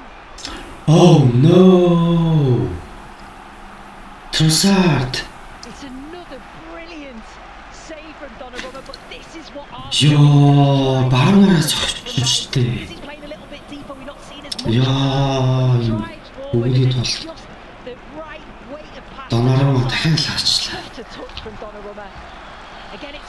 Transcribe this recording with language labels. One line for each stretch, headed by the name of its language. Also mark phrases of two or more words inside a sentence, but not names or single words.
English: Oh no! Trossard! It's another brilliant save from Donnarumma, but this is what Arsenal. He's playing a little bit deeper. We're not seeing as much. Just the right weight of pass.
Mongolian: Donnarumma дахин л харчлаа.
English: To touch from Donnarumma. Again,